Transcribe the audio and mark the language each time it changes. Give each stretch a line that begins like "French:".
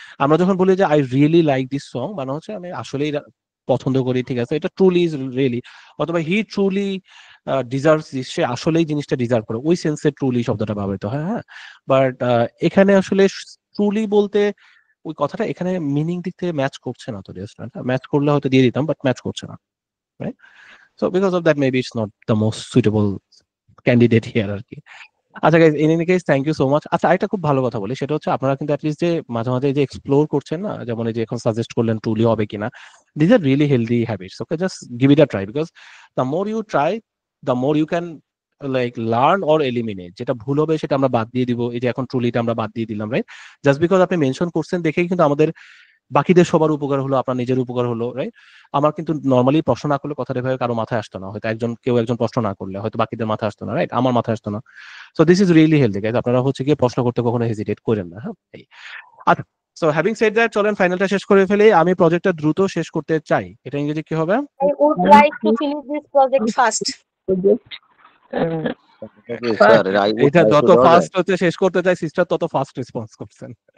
Bangla: আমরা যখন বলি যে
English: I really like this song,
Bangla: মানে হচ্ছে আমি আসলেই পছন্দ করি, ঠিক আছে, এটা ট্রুলি ইজ রিয়েলি, অথবা
English: he truly deserves this,
Bangla: সে আসলেই জিনিসটা ডিজার্ভ করে, ওই সেন্সে ট্রুলি শব্দটা ব্যবহৃত হয়। হ্যাঁ, বাট এখানে আসলে ট্রুলি বলতে ওই কথাটা এখানে মিনিং দিক থেকে ম্যাচ করছে না। তো রেস্টুরেন্ট ম্যাচ করলে হয়তো দিয়ে দিতাম, বাট ম্যাচ করছে না, right?
English: So because of that, maybe it's not the most suitable candidate here আর কি। আচ্ছা guys, in any case thank you so much.
Bangla: আচ্ছা, একটা খুব ভালো কথা বলি, সেটা হচ্ছে আপনারা কিন্তু at least যে মাঝে মাঝে যে এক্সপ্লোর করছেন না, যেমন এই যে এখন সাজেস্ট করলেন ট্রুলি হবে কিনা,
English: these are really healthy habits. Okay, just give it a try, because the more you try, the more you can like learn or eliminate.
Bangla: যেটা ভুল হবে সেটা আমরা বাদ দিয়ে দিব। এই যে এখন ট্রুলিটা আমরা বাদ দিয়ে দিলাম, রাইট? জাস্ট বিকজ আপনি মেনশন করছেন দেখেই কিন্তু আমাদের বাকিদের সবার উপকার হলো, আপনার নিজের উপকার হলো, রাইট? আমার কিন্তু নর্মালি প্রশ্ন না করলে কথাটা এভাবে কারো মাথায় আসতো না, হয়তো কেউ একজন প্রশ্ন না করলে হয়তো বাকিদের মাথায় আসতো না, রাইট? আমার মাথায় আসতো না।
English: so this is really healthy guys,
Bangla: আপনারা হচ্ছে গিয়ে প্রশ্ন করতে কখনো হেজিটেট করেন না, হ্যাঁ? আচ্ছা,
English: so having said that,
Bangla: চলেন ফাইনালটা শেষ করে ফেলি। আমি প্রজেক্টটা দ্রুত শেষ করতে চাই, এটা ইংরেজি কি হবে?
English: I would like to finish this project fast.
Bangla: Sir এটা যত ফাস্ট হচ্ছে শেষ করতে চাই, সিস্টার তত ফাস্ট রেসপন্স করছেন।